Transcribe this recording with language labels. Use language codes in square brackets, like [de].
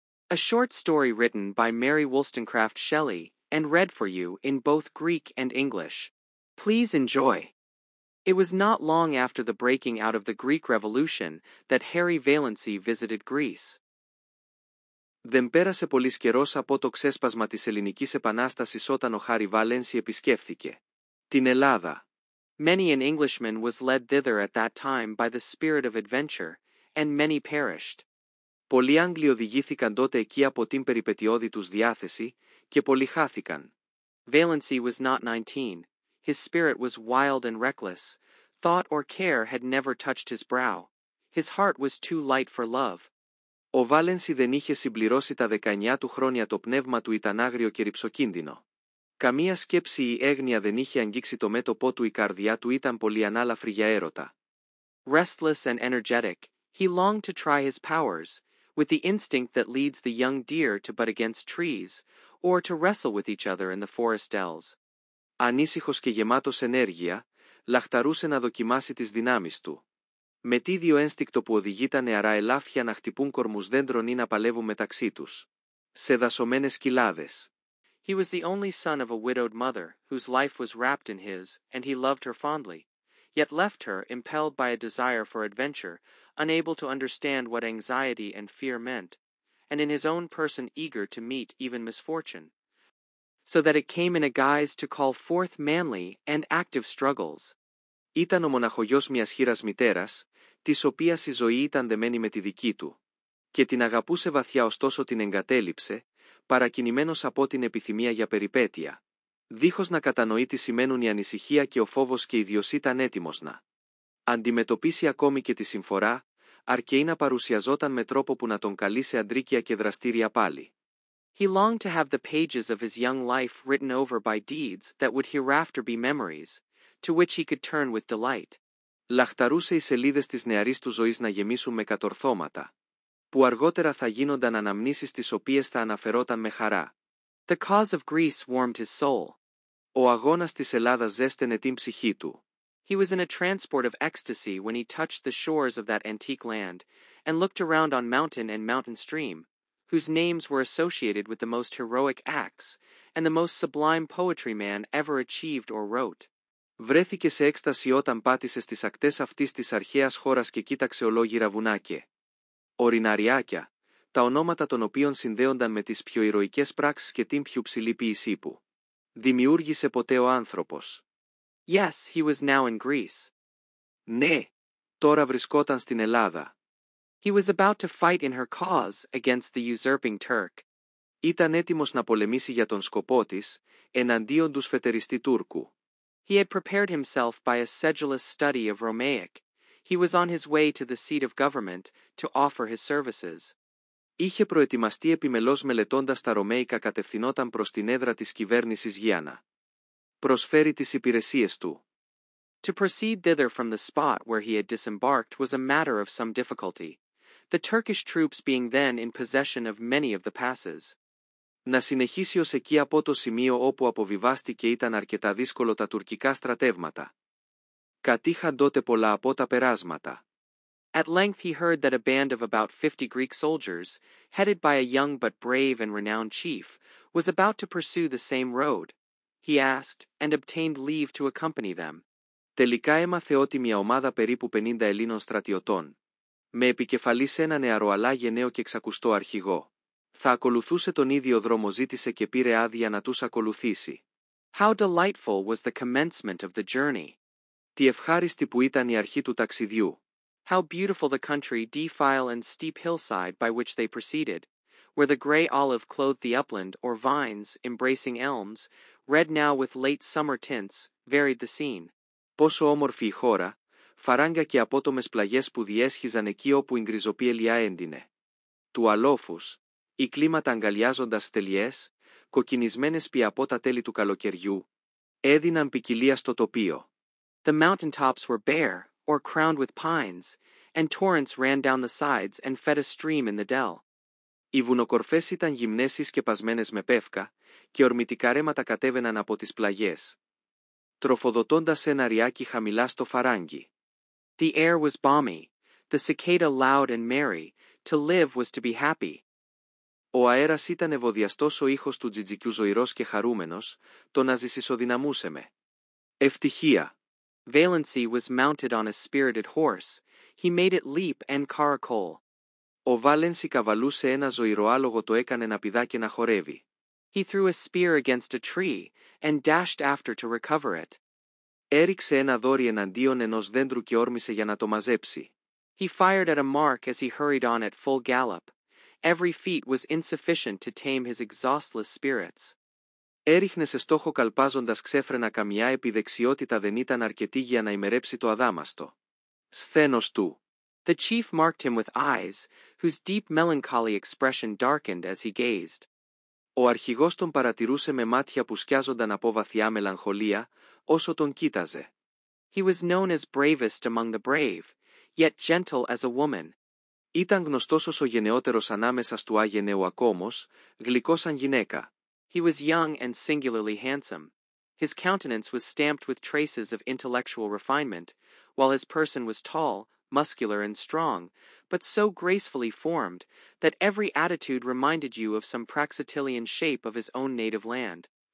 [en] A short story written by Mary Wollstonecraft Shelley and read for you in both Greek and English. Please enjoy. It was not long after the breaking out of the Greek Revolution that Harry Valency visited Greece. [el] Δεν πέρασε πολύς καιρός από το ξέσπασμα της Ελληνικής Επανάστασης όταν ο Χάρι Βάλενσι επισκέφθηκε την Ελλάδα. [en] Many an Englishman was led thither at that time by the spirit of adventure, and many perished. [el] Πολλοί Άγγλοι οδηγήθηκαν τότε εκεί από την περιπετειώδη τους διάθεση, και πολλοί χάθηκαν. [en] Valency was not 19. His spirit was wild and reckless. Thought or care had never touched his brow. His heart was too light for love. [el] Ο Βάλενσι δεν είχε συμπληρώσει τα 19 του χρόνια, το πνεύμα του ήταν άγριο και ρυψοκίνδυνο. Καμία σκέψη ή έγνοια δεν είχε αγγίξει το μέτωπό του, η καρδιά του ήταν πολύ ανάλαφρη για έρωτα. [en] Restless and energetic, he longed to try his powers, with the instinct that leads the young deer to butt against trees, or to wrestle with each other in the forest dells. [el] Ανήσυχος και γεμάτος ενέργεια, λαχταρούσε να δοκιμάσει τις δυνάμεις του. Με τίδιο ένστικτο που οδηγεί τα νεαρά ελάφια να χτυπούν κορμούς δέντρων ή να παλεύουν μεταξύ τους. Σε δασωμένες κοιλάδες. [en] He was the only son of a widowed mother, whose life was wrapped in his, and he loved her fondly, yet left her impelled by a desire for adventure, unable to understand what anxiety and fear meant, and in his own person eager to meet even misfortune, so that it came in a guise to call forth manly and active struggles. [el] Ήταν ο μοναχογιός μιας χήρας μητέρας, της οποίας η ζωή ήταν δεμένη με τη δική του, και την αγαπούσε βαθιά, ωστόσο την εγκατέλειψε, παρακινημένος από την επιθυμία για περιπέτεια. Δίχως να κατανοεί τι σημαίνουν η ανησυχία και ο φόβος, και ιδίως ήταν έτοιμος να αντιμετωπίσει ακόμη και τη συμφορά, αρκεί να παρουσιαζόταν με τρόπο που να τον καλεί σε αντρίκεια και δραστήρια πάλι. [en] He longed to have the pages of his young life written over by deeds that would hereafter be memories, to which he could turn with delight. [el] Λαχταρούσε οι σελίδες της νεαρής του ζωής να γεμίσουν με κατορθώματα, που αργότερα θα γίνονταν αναμνήσεις τις οποίες θα αναφερόταν με χαρά. [en] The cause of Greece warmed his soul. [el] Ο αγώνας της Ελλάδας ζέστενε την ψυχή του. [en] He was in a transport of ecstasy when he touched the shores of that antique land, and looked around on mountain and mountain stream, whose names were associated with the most heroic acts, and the most sublime poetry man ever achieved or wrote. [el] Βρέθηκε σε έκσταση όταν πάτησε στις ακτές αυτής της αρχαίας χώρας και κοίταξε ολόγυρα βουνά και ορειναριάκια, τα ονόματα των οποίων συνδέονταν με τις πιο ηρωικές πράξεις και την πιο ψηλή ποίησή που δημιούργησε ποτέ ο άνθρωπος. [en] Yes, he was now in Greece. [el] Ναι, τώρα βρισκόταν στην Ελλάδα. [en] He was about to fight in her cause against the usurping Turk. [el] Ήταν έτοιμος να πολεμήσει για τον σκοπό της, εναντίον του σφετεριστή Τούρκου. [en] He had prepared himself by a sedulous study of Romaic. He was on his way to the seat of government to offer his services. [el] Είχε προετοιμαστεί επιμελώς μελετώντας τα Ρωμαίικα, κατευθυνόταν προς την έδρα της κυβέρνησης για να προσφέρει τις υπηρεσίες του. [en] To proceed thither from the spot where he had disembarked was a matter of some difficulty, the Turkish troops being then in possession of many of the passes. [el] Να συνεχίσει ως εκεί από το σημείο όπου αποβιβάστηκε ήταν αρκετά δύσκολο, τα τουρκικά στρατεύματα κατήχαν τότε πολλά από τα περάσματα. [en] At length he heard that a band of about 50 Greek soldiers, headed by a young but brave and renowned chief, was about to pursue the same road. He asked, and obtained leave to accompany them. [el] Τελικά έμαθε ότι μια ομάδα περίπου 50 Ελλήνων στρατιωτών, με επικεφαλής ένα νεαρό αλλά γενναίο και εξακουστό αρχηγό, θα ακολουθούσε τον ίδιο δρόμο, ζήτησε και πήρε άδεια να τους ακολουθήσει. [en] How delightful was the commencement of the journey! [el] Τι ευχάριστη που ήταν η αρχή του ταξιδιού. [en] How beautiful the country, defile and steep hillside by which they proceeded, where the grey olive clothed the upland, or vines, embracing elms, red now with late summer tints, varied the scene. [el] Πόσο όμορφη η χώρα, φαράγγα και απότομες πλαγιές που διέσχιζαν εκεί όπου η γκριζοπή ελιά έντυνε του αλόφους, οι κλίματα αγκαλιάζοντας φτελιές, κοκκινισμένες πια από τα τέλη του καλοκαιριού, έδιναν ποικιλία στο τοπίο. [en] The mountain tops were bare, or crowned with pines, and torrents ran down the sides and fed a stream in the dell. [el] Οι βουνοκορφές ήταν γυμνές ή σκεπασμένες με πεύκα, και ορμητικά ρέματα κατέβαιναν από τις πλαγιές, τροφοδοτώντας ένα ριάκι χαμηλά στο φαράγγι. [en] The air was balmy, The cicada loud and merry, to live was to be happy. [el] Ο αέρας ήταν ευωδιαστός, ο ήχος του τζιτζικιού ζωηρός και χαρούμενος, το να ζεις ισοδυναμούσε με. Ευτυχία. [en] Valency was mounted on a spirited horse. He made it leap and caracole. [el] Ο Βάλενσι καβαλούσε ένα ζωηροάλογο, το έκανε να πηδά και να χορεύει. [en] He threw a spear against a tree, and dashed after to recover it. [el] Έριξε ένα δόρυ εναντίον ενός δέντρου και όρμησε για να το μαζέψει. [en] He fired at a mark as he hurried on at full gallop. Every feat was insufficient to tame his exhaustless spirits. [el] Έριχνε σε στόχο καλπάζοντας ξέφρενα, καμιά επιδεξιότητα δεν ήταν αρκετή για να ημερέψει το αδάμαστο. Σθένος του. [en] The chief marked him with eyes, whose deep melancholy expression darkened as he gazed. [el] Ο αρχηγός τον παρατηρούσε με μάτια που σκιάζονταν από βαθιά μελαγχολία, όσο τον κοίταζε. [en] He was known as bravest among the brave, yet gentle as a woman. [el] Ήταν γνωστός ως ο γενναιότερος ανάμεσα στου άγενεου ακόμος, γλυκός σαν γυναίκα. [en] He was young and singularly handsome. His countenance was stamped with traces of intellectual refinement, while his person was tall, muscular and strong, but so gracefully formed that every attitude reminded you of some Praxitelean shape of his own native land.